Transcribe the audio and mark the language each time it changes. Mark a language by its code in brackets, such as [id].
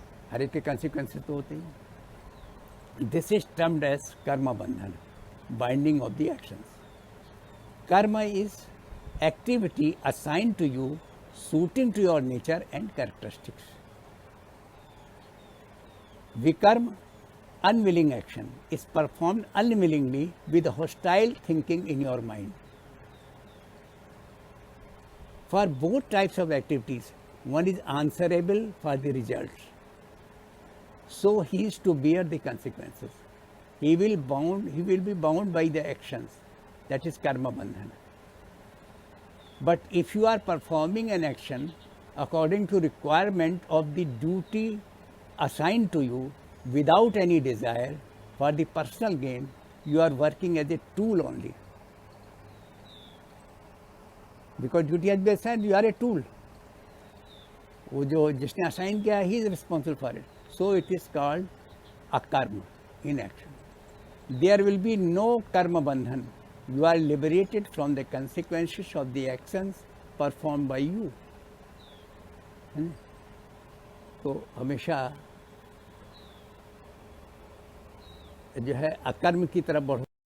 [hi] हर एक के कंसिक्वेंसेस तो होते हैं। [en] This is termed as karma bandhan, binding of the actions. Karma is activity assigned to you suiting to your nature and characteristics. Vikarma, unwilling action, is performed unwillingly with hostile thinking in your mind. For both types of activities, one is answerable for the results. So he is to bear the consequences. He will be bound by the actions. That is karma bandhana. But if you are performing an action according to requirement of the duty assigned to you without any desire for the personal gain, you are working as a tool only. Because duty has been assigned, you are a tool. [hi] वो जो जिसने assign किया [en] he is responsible for it. So it is called akarma, inaction. There will be no karma bandhan. You are liberated from the consequences of the actions performed by you. [hi] तो हमेशा जो है अकर्म की तरफ बढ़ो।